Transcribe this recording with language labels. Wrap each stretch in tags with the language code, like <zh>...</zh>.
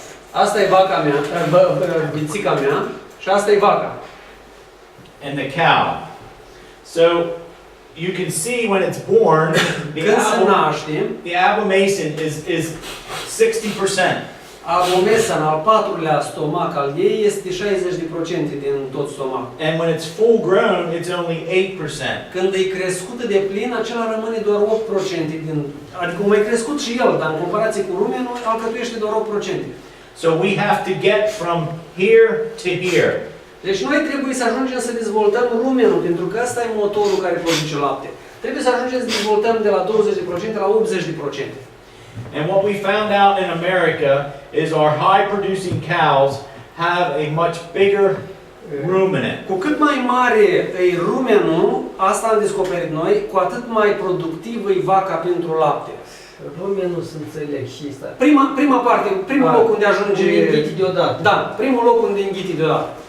<ro>Asta e vaca mea, vițica mea, și asta e vaca.</ro> <en>And the cow. So you can see when it's born,</en> <ro>Când se naște,</ro> <en>the abomination is 60%.</en> <ro>abomesan, al patrulea stomac al ei, este 60% din tot stomac.</ro> <en>And when it's full grown, it's only 8%.</en> <ro>Când e crescută de plin, acela rămâne doar 8% din... Adică mai crescut și el, dar în comparație cu rumenul, alcătuiește doar 8%.</ro> <en>So we have to get from here to here.</en> <ro>Deci noi trebuie să ajungem să dezvoltăm rumenul, pentru că ăsta e motorul care produce lapte. Trebuie să ajungem să dezvoltăm de la 20% la 80%.</ro> <en>And what we found out in America is our high producing cows have a much bigger ruminant.</en> <ro>Cu cât mai mare e rumenul, asta am descoperit noi, cu atât mai productivă e vaca pentru lapte. Rumenul să înțeleg și asta. Prima parte, primul loc unde ajunge... Unde înghiti deodată. Da, primul loc unde înghiti deodată.</ro>